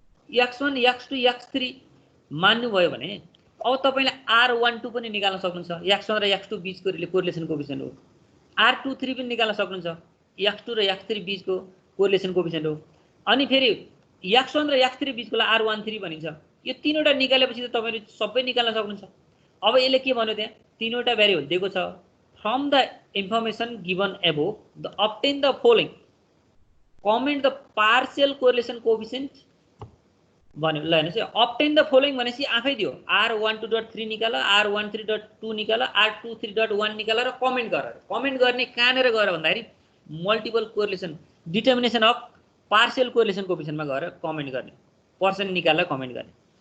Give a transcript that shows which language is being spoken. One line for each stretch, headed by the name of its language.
Nepali: x1 x2 x3 मान्नु भयो भने अब तपाईले R12 पनि निकाल्न सक्नुहुन्छ, x1 र x2 बीचको कोरिलेसन कोएफिसिएन्ट हो। R23 पनि निकाल्न सक्नुहुन्छ, x2 र x3 बीचको कोरिलेसन कोएफिसिएन्ट हो। अनि फेरि x1 र x3 बीचकोलाई R13 भनिन्छ। यो तीनवटा निकालेपछि त तपाईले सबै निकाल्न सक्नुहुन्छ। अब यसले के भन्यो, त्यहाँ तीनवटा भेरिएबल दिएको छ।
English: From the information given above, obtain the following. Comment the partial correlation coefficient.
Nepali: भन्यो ल हेर्नुस्,
English: obtain the following
Nepali: भनेपछि आफै दियो। R12.3 निकाल, R13.2 निकाल, R23.1 निकाल र कमेन्ट गर। कमेन्ट गर्ने कहाँनेर गएर भन्दाखेरि multiple correlation determination of partial correlation कोएफिसिएन्टमा गएर कमेन्ट गर्ने, पर्सेन्ट निकालेर कमेन्ट गर्ने।